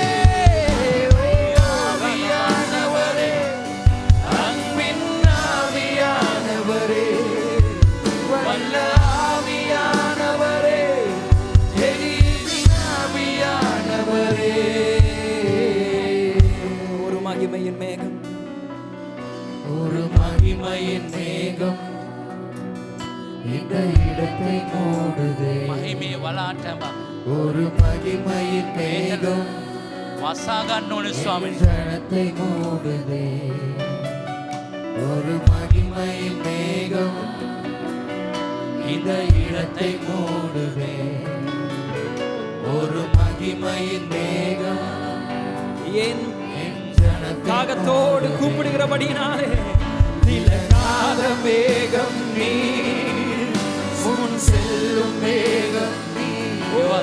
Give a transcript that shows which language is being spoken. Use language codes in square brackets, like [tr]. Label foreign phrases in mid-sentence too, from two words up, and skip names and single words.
[ta] ஆவியானவரே, அன்பின் ஆவியானவரே, வல்ல ஆவியானவரே, தெளிவின் ஆவியானவரே. ஒரு மகிமையின் மேகம், ஒரு மகிமையின் மேகம் இந்த இடத்தை மூடுதே. [si] මහිමේ වලාටම [ta] ஒரு மகிமையின் மேகம் [si] වසා ගන්න ඕනේ ස්වාමීනි. [ta] ஜனத்தை மூடுதே. ஒரு மகிமையின் மேகம் இந்த இடத்தை மூடுதே. ஒரு மகிமையின் மேகம் என் தாகத்தோடு கூப்பிடுகிறபடினாலே விலகாத மேகம் நீர், முன் செல்லும் மேகம் நீர்.